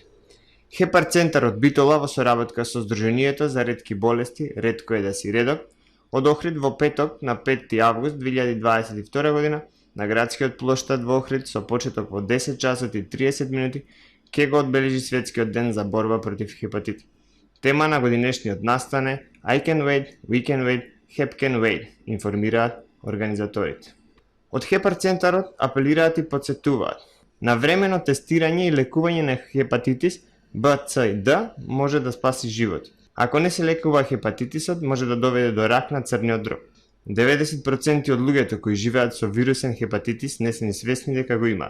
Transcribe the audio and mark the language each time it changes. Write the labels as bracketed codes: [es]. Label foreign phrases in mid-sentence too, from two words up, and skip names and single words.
[mk] Хепар центарот Битола во соработка со Сдруженијето за ретки болести Ретко е да си редок од Охрид во петок на 5 август 2022 година на градскиот плоштад во Охрид со почеток во 10 часот и 30 минути ќе го одбележи Светскиот ден за борба против хепатит. Тема на годинешниот настан е [en] I can wait, we can wait, Hep can wait, [mk] информираат организаторите. Од Хепар центарот апелираат и потсетуваат на времено тестирање и лекување на хепатитис Б, С и Д може да спаси живот. Ако не се лекува хепатитисот, може да доведе до рак на црниот дроб. 90% од луѓето кои живеат со вирусен хепатитис не се ни свесни дека го имаат.